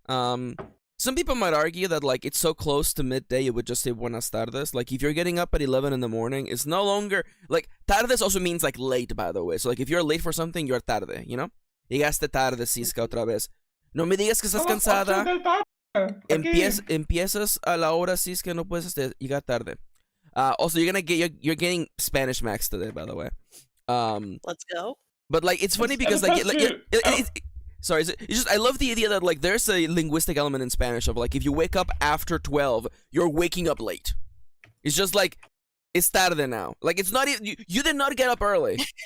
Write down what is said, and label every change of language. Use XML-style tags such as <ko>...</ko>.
<en>Some people might argue that, like, it's so close to midday, you would just say</en> <es>Buenas tardes.</es> <en>Like, if you're getting up at 11 in the morning, it's no longer, like, tardes also means, like, late, by the way. So, like, if you're late for something, you're tarde, you know?</en> <es>Llegaste tarde, Cisca, otra vez. No me digas que estás cansada. Empiezas a la hora, Cisca, no puedes llegar tarde.</es> <en>Also, you're getting Spanish Max today, by the way. Let's go. But, like, it's funny because, like, sorry, it's just, I love the idea that, like, there's a linguistic element in Spanish of, like, if you wake up after 12, you're waking up late. It's just, like, it's tarde now. Like, it's not even, you did not get up early.</en>